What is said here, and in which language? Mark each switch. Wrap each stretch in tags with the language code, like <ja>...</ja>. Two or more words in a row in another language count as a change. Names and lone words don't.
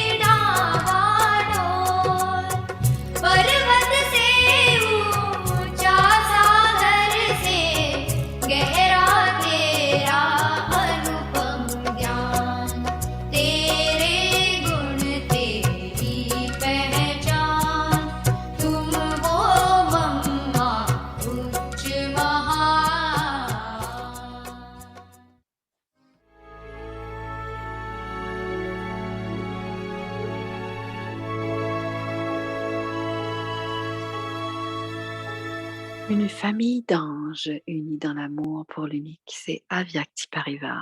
<hi>डावाडोल पर्वत से ऊंचा सागर से गहरा तेरा अनुपम ज्ञान तेरे गुण तेरी पहचान तुम वो मम्मा उच्च महान</hi> <fr>Une famille d'anges unis dans l'amour pour l'unique, c'est Avyakti Parivar.</fr>